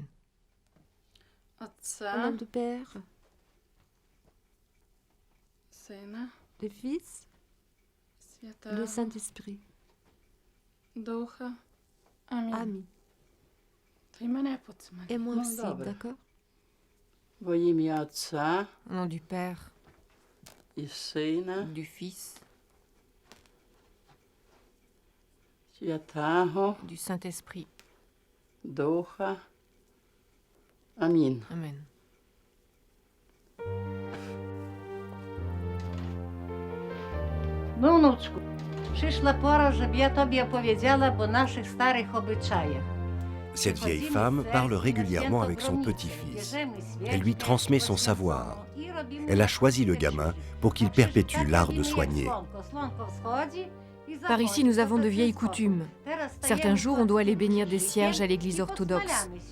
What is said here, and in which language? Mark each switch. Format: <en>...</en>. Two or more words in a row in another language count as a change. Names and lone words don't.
<fr>Au nom du Père, du Fils, du Saint-Esprit. Amen. Et moi aussi, d'accord?</fr> <uk>Во ім'я Отця</uk> <fr>Au nom du Père,</fr> <uk>і Сина,</uk> <fr>du Fils,</fr> <uk>Святого</uk> <fr>du Saint-Esprit.</fr> <uk>Духа. Амінь.</uk> <fr>Amen.</fr> <pl>No, wnuczku, przyszła pora, żeby ja tobie opowiedziała o naszych starych obyczajach.</pl> <fr>Cette vieille femme parle régulièrement avec son petit-fils. Elle lui transmet son savoir. Elle a choisi le gamin pour qu'il perpétue l'art de soigner. Par ici, nous avons de vieilles coutumes. Certains jours, on doit aller bénir des cierges à l'église orthodoxe.</fr>